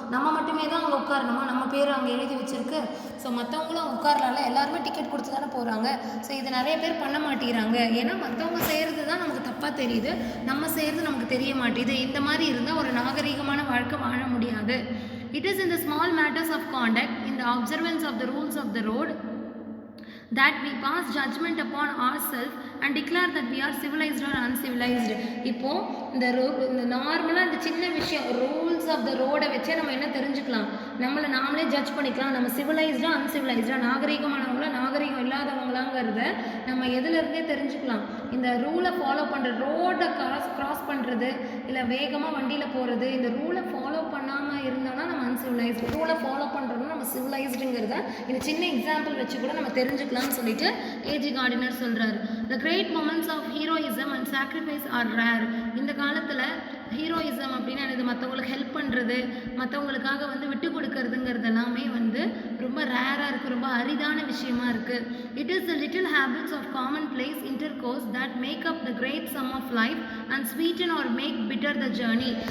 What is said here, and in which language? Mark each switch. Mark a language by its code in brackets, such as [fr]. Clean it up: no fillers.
[ta] நம்ம மட்டுமே தான் அங்கே உட்காரணுமா, நம்ம பேர் அங்கே எழுதி வச்சுருக்கு. ஸோ மற்றவங்களும் உட்காரலாம்ல, எல்லாருமே டிக்கெட் கொடுத்து தானே போகிறாங்க. ஸோ இது நிறைய பேர் பண்ண மாட்டேங்கிறாங்க. ஏன்னா மற்றவங்க செய்கிறது தான் நமக்கு தப்பாக தெரியுது, நம்ம செய்கிறது நமக்கு தெரிய மாட்டேது. இந்த மாதிரி இருந்தால் ஒரு நாகரிகமான வாழ்க்கை வாழ முடியாது. [en] It is in the small matters of conduct, in the observance of the rules of the road, that we pass judgment upon ourselves and declare that we are civilized or uncivilized. [ta] இப்போது இந்த நார்மலாக இந்த சின்ன விஷயம் rules of the ரோடை வச்சே நம்ம என்ன தெரிஞ்சுக்கலாம், நம்மளை நாமளே ஜட்ஜ் பண்ணிக்கலாம். நம்ம சிவிலைஸ்டாக அன்சிவிலைஸ்டாக, நாகரிகமானவங்களா நாகரிகம் இல்லாதவங்களாங்கிறத நம்ம எதுலேருந்தே தெரிஞ்சுக்கலாம். இந்த ரூலை ஃபாலோ பண்ணுற, ரோடை கிராஸ் பண்ணுறது, இல்லை வேகமாக வண்டியில் போகிறது, இந்த ரூலை ஃபாலோ பண்ணாமல் இருந்தானா நம்ம அன்சிவிலைஸ்டு, ரூலை ஃபாலோ பண்ணுறோம்னா நம்ம சிவிலைஸ்டுங்கிறத இந்த சின்ன எக்ஸாம்பிள் வச்சு கூட நம்ம தெரிஞ்சுக்கலாம்னு சொல்லிட்டு ஏஜி கார்டினர் சொல்கிறாரு. [en] The great moments of heroism and sacrifice are rare. [ta] இந்த காலத்தில் ஹீரோயிசம் அப்படின்னா இது மற்றவங்களுக்கு ஹெல்ப் பண்ணுறது, மற்றவங்களுக்காக வந்து விட்டு கொடுக்கறதுங்கிறது எல்லாமே வந்து ரொம்ப ரேராக இருக்குது, ரொம்ப அரிதான விஷயமா இருக்குது. [en] It is the little habits of common place intercourse that make up the great sum of life and sweeten or make bitter the journey.